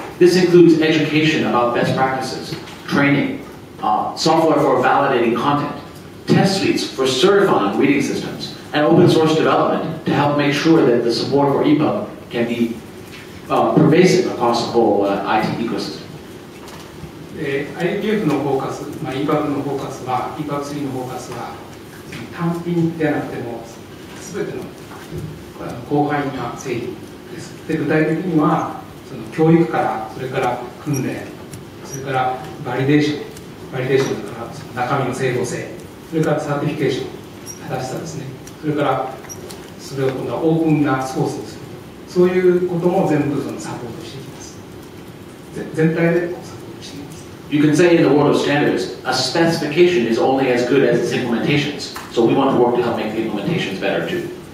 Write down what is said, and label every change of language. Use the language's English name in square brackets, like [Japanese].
[English] This includes education about best practices, training, software for validating content, test suites for certifying reading systems, and open source development to help make sure that the support for EPUB can be pervasive across the whole IT ecosystem. [Japanese] IPF のフォーカス、EPUB のフォーカスは、EPUB 3のフォーカスは、単品ではなくても、すべての広範囲な製品です。で、具体的には、その教育から、それから訓練、それからバリデーションだからその中身の整合性、それからサーティフィケーション、正しさですね。それからそれを今度はオープンなソースにする。そういうことも全部そのサポートしていきます。全体でサポートしています。 [English] You can say in the world of standards, a specification is only as good as its implementations. So we want to work to help make the implementations better too.